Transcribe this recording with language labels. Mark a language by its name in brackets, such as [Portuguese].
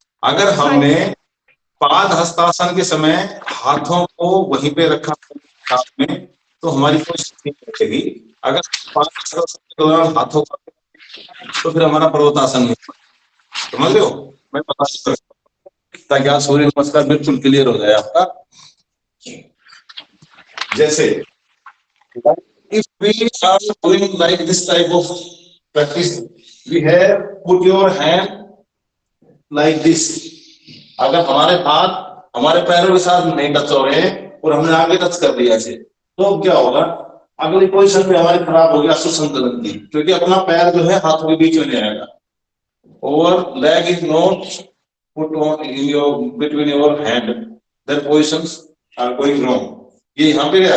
[Hindi] अगर हमने पाद हस्तासन के समय हाथों को वहीं पे रखा हाथ में, तो हमारी पोजीशन ठीक रहेगी। अगर पाद हस्तासन के दौरान हाथों का, तो फिर हमारा पर्वतासन नहीं। समझ लो, मैं बता सकता हूं ताकि आप सूर्य नमस्कार बिल्कुल क्लियर हो जाए आपका। जैसे [English] if we are doing like this type of practice, we have put your hand like this. [Hindi] अगर हमारे हाथ हमारे पैरों के साथ नहीं टच हो रहे और हमने आगे टच कर दिया ऐसे, तो क्या होगा? अगली पोजीशन में हमारी खराब हो गया सुसंतुलन की, क्योंकि अपना पैर जो है हाथों के बीच में नहीं आएगा। [English] और leg is not put on in your between your hand, that positions are going wrong. [Hindi] ये यहाँ पे गया।